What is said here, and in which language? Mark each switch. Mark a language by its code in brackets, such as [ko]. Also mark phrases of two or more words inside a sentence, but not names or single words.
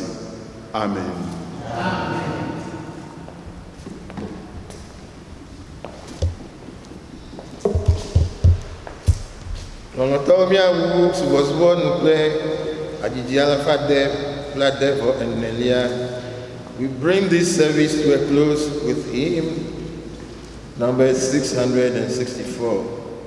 [ee] Amen. Lɔlɔ̃tɔwo míawu subɔsubɔ nu kple adzidzi alafa de kple adevɔ enelia. [en] We bring this service to a close with hymn number 664.